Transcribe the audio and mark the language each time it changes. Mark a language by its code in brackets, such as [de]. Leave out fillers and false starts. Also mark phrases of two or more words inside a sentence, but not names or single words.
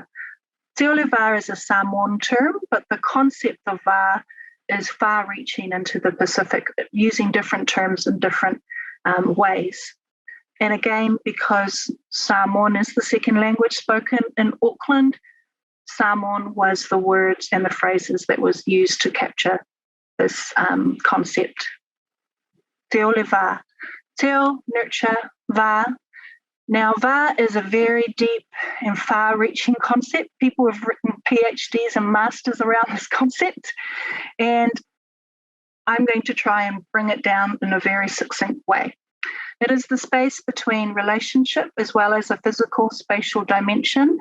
[en] Teu Le Vā is a Samoan term, but the concept of vā is far-reaching into the Pacific, using different terms in different ways. And again, because Samoan is the second language spoken in Auckland, Samoan was the words and the phrases that was used to capture this concept. Teu Le Vā. Teu, nurture, vā. Now, vā is a very deep and far-reaching concept. People have written PhDs and masters around this concept, and I'm going to try and bring it down in a very succinct way. It is the space between relationship as well as a physical spatial dimension.